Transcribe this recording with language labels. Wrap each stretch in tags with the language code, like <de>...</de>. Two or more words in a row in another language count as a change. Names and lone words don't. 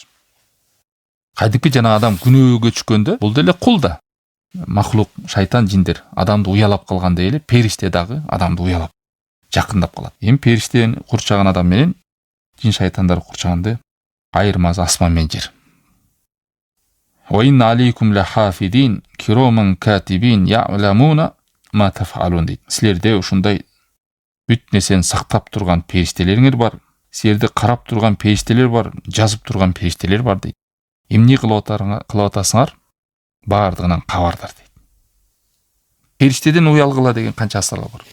<ky>Кайдыпи жана адам күнөөгө түшкөндө, бул деле кул да. Махлук, шайтан, жиндер адамды уялап калгандай эле периште дагы адамды уялап жакындап калат. Эми периштени курчаган адам менен жин шайтандар курчаганды айырмасы асман менен жер.</ky> <ar>وإن عليكم لحافظين كراما كاتبين يعلمون ما تفعلون дейт.</ar> <ky>Силерде ушундай бүт нерсени сактап турган периштелериңер бар. Силерди карап турган периштелер бар, жазып турган периштелер бар дейт. Эмне кылып атасыңар? Бардыгынан кабардар дейт. Периштеден уялгыла деген канча асарлар бар.</ky>